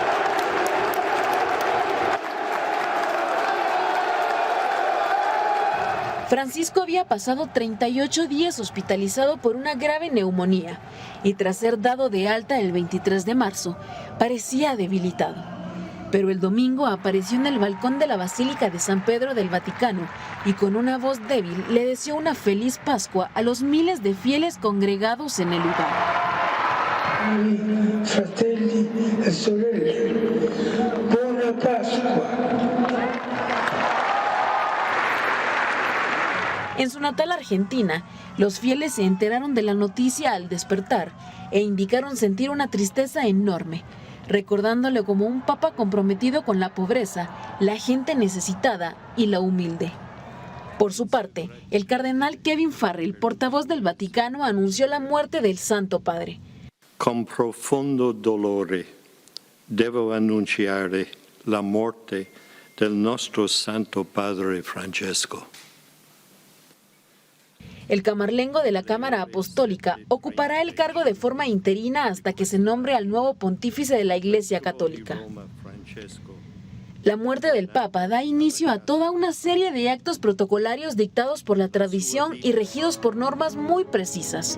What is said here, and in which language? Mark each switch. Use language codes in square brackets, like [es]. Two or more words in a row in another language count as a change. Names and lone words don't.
[es] Francisco había pasado 38 días hospitalizado por una grave neumonía y tras ser dado de alta el 23 de marzo, parecía debilitado. Pero el domingo apareció en el balcón de la Basílica de San Pedro del Vaticano y con una voz débil le deseó una feliz Pascua a los miles de fieles congregados en el lugar. [it] Fratelli e sorelle, buona Pascua. [es] En su natal Argentina, los fieles se enteraron de la noticia al despertar e indicaron sentir una tristeza enorme, recordándole como un papa comprometido con la pobreza, la gente necesitada y la humilde. Por su parte, el cardenal Kevin Farrell, portavoz del Vaticano, anunció la muerte del Santo Padre. [it] Con profondo dolore devo annunciare la morte del nostro Santo Padre Francesco. [es] El camarlengo de la Cámara Apostólica ocupará el cargo de forma interina hasta que se nombre al nuevo pontífice de la Iglesia Católica. La muerte del Papa da inicio a toda una serie de actos protocolarios dictados por la tradición y regidos por normas muy precisas.